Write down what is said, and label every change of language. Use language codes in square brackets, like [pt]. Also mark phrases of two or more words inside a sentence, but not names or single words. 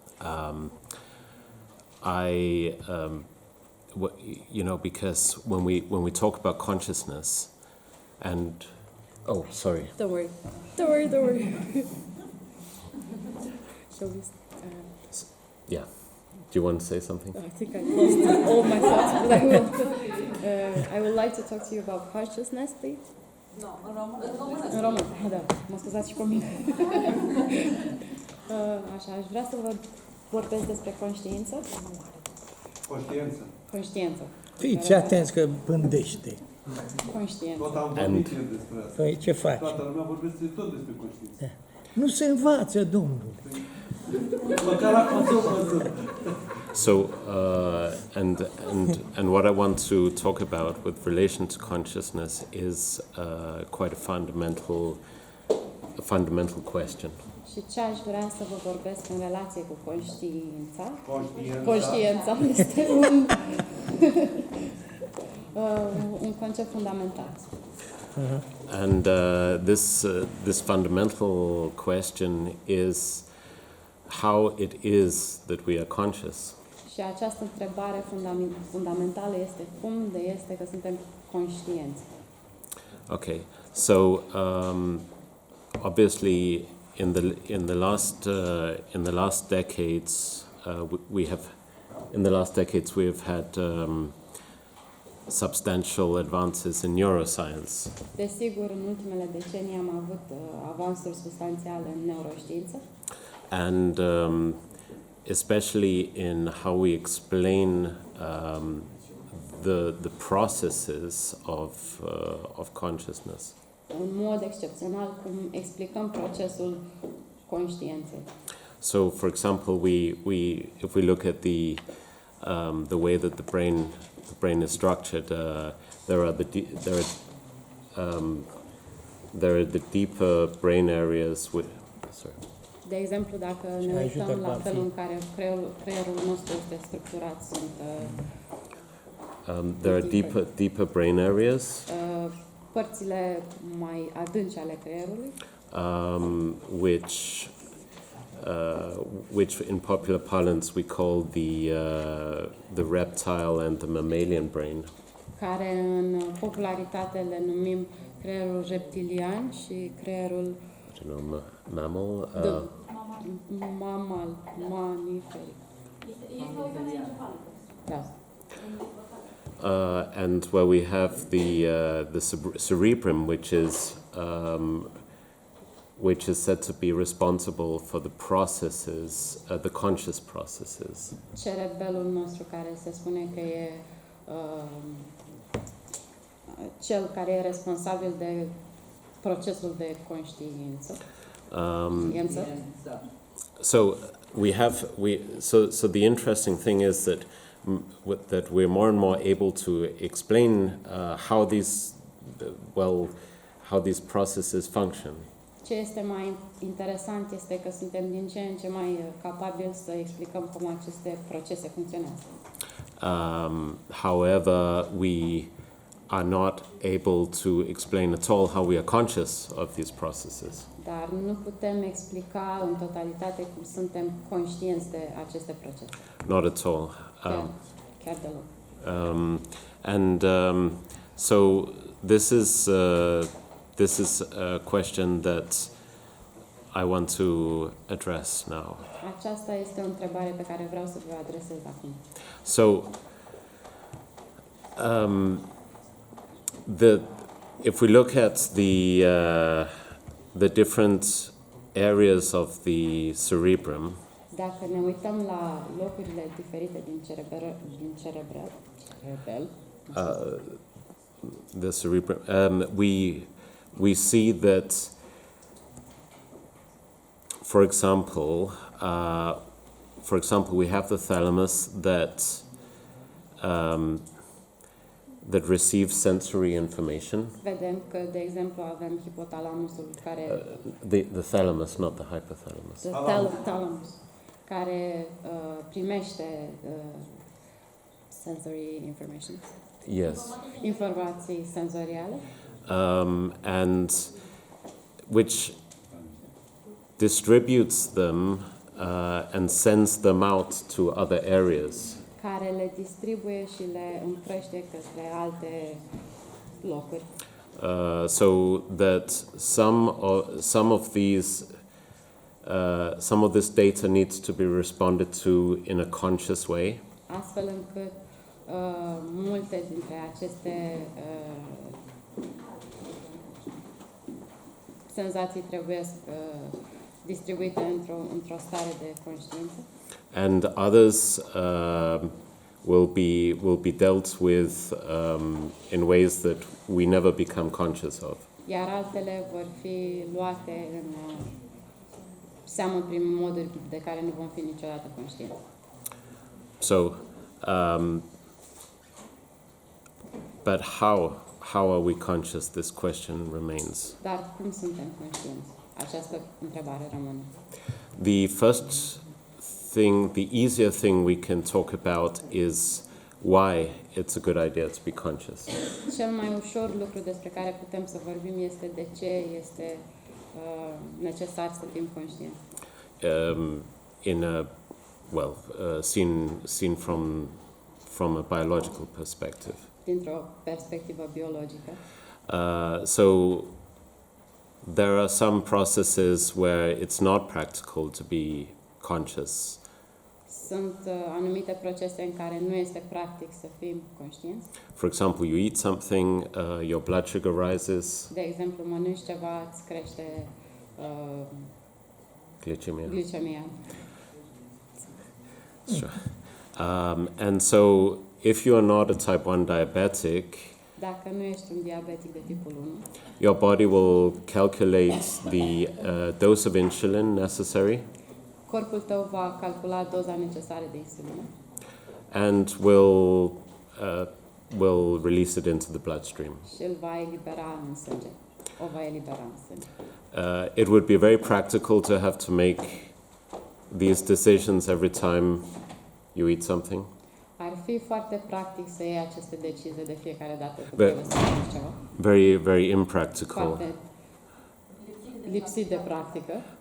[en] Because when we talk about consciousness, and sorry. Don't worry. Shall we? Yeah. Do you want to say something? I think I lost all my thoughts, but I would like to talk to you about consciousness, please. No, [ro] În român, da, mă scuzați și pe mine. Așa, aș vrea să vă vorbesc despre conștiință. Conștiință. Fiți atenți că pândește. Conștiință. tot am vorbit despre asta. Păi ce faci? Toată lumea vorbește tot despre conștiință. Nu se învață, domnule. Măcar acum s-o văzut. [en] So, and what I want to talk about with relation to consciousness is quite a fundamental question. [ro] Și ce aș vrea să vă vorbesc în relație cu conștiința? Conștiința este un concept fundamental. [en] And this fundamental question is how it is that we are conscious. [ro] Și această întrebare fundamentală este cum de este că suntem conștienți. [en] Okay, so obviously in the last decades we have had substantial advances in neuroscience. [ro] Desigur, în ultimele decenii am avut avansuri substanțiale în neuroștiință. [en] And especially in how we explain the processes of consciousness. [ro] În mod excepțional, cum explicăm procesul conștiinței. [en] So, for example, if we look at the way that the brain is structured, there are the deeper brain areas with. Sorry. [ro] De exemplu, dacă ne uităm la felul în care creierul nostru este structurat, sunt [en] there are deeper brain areas, [ro] părțile mai adânci ale creierului, [en] which in popular parlance we call the reptile and the mammalian brain. [ro] Care în popularitate le numim creierul reptilian și creierul [en] Mammal. [ro] Mamiferic. Da. [en] And where we have the cerebrum, which is said to be responsible for the processes, the conscious processes. [ro] Cerebelul nostru, care se spune că e cel care e responsabil de procesul de conștiință. [en] So the interesting thing is that we're more and more able to explain how these processes function. [ro] Ce este mai interesant este că suntem din ce în ce mai capabili să explicăm cum aceste procese funcționează. [en] However, we are not able to explain at all how we are conscious of these processes. [ro] Dar nu putem explica în totalitate cum suntem conștienți de aceste procese. [en] Not at all. [ro] Chiar deloc. [en] So this is a question that I want to address now. [ro] Aceasta este o întrebare pe care vreau să vă adresez acum. [en] So, if we look at the different areas of the cerebrum, [ro] dacă ne uităm la locurile diferite din cerebel, [en] the cerebrum, we see that, for example, we have the thalamus that that receives sensory information. [ro] Vedem că, de exemplu, avem hipotalamusul care [en] The thalamus, not the hypothalamus. [ro] thalamus, care primește [en] sensory information, Yes. [ro] informații senzoriale, [en] And which distributes them and sends them out to other areas. [ro] care le distribuie și le împrăște către alte locuri. [en] So that some of this data needs to be responded to in a conscious way, [ro] Astfel încât multe dintre aceste senzații trebuie distribuite într-o stare de conștiință, [en] and others will be dealt with in ways that we never become conscious of. [ro] iar altele vor fi luate în seamă prin moduri de care nu vom fi niciodată conștienți. [en] So, but how are we conscious? This question remains. [ro] Dar cum suntem conștienți? Această întrebare rămâne. [en] The first thing, the easier thing we can talk about is why it's a good idea to be conscious. [ro] Cel mai ușor lucru despre care putem să vorbim este de ce este necesar să fim conștienți. [en] In a seen from a biological perspective. [ro] Dintr-o perspectivă biologică. [en] So there are some processes where it's not practical to be conscious. [ro] Sunt anumite procese în care nu este practic să fim conștienți. [en] For example, you eat something, your blood sugar rises, [ro] De exemplu, mănânci ceva, îți crește glicemia. [en] Sure. And so if you are not a type 1 diabetic, [ro] Dacă nu ești un diabetic de tipul 1, [en] your body will calculate the dose of insulin necessary [ro] corpul tău va calcula doza necesară de insulină [en] and will release it into the bloodstream. [ro] și îl va elibera în sânge. O va elibera în sânge. [en] It would be very practical to have to make these decisions every time you eat something. [ro] Ar fi foarte practic să iei aceste decizii de fiecare dată când [en] But- [ro] trebuie să mănânci ceva. [en] Very, very impractical. [ro] Foarte lipsit de practică.